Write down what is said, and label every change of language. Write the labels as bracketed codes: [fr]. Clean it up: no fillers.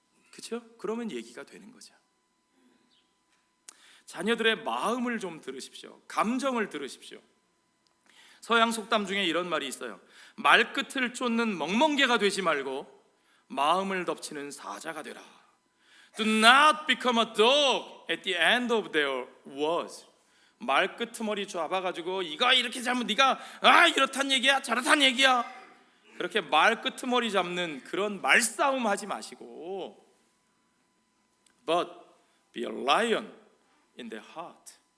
[ko] 그렇죠? 그러면 얘기가 되는 거죠. 자녀들의 마음을 좀 들으십시오. 감정을 들으십시오. 서양 속담 중에 이런 말이 있어요. 말끝을 쫓는 멍멍개가 되지 말고 마음을 덮치는 사자가 되라. [en] Do not become a dog at the end of their words. [ko] 말끄트머리 잡아가지고 이거 이렇게 잘못, 네가 이렇단 얘기야 저렇단 얘기야, 그렇게 말끄트머리 잡는 그런 말싸움 하지 마시고, [en] But be a lion in their heart.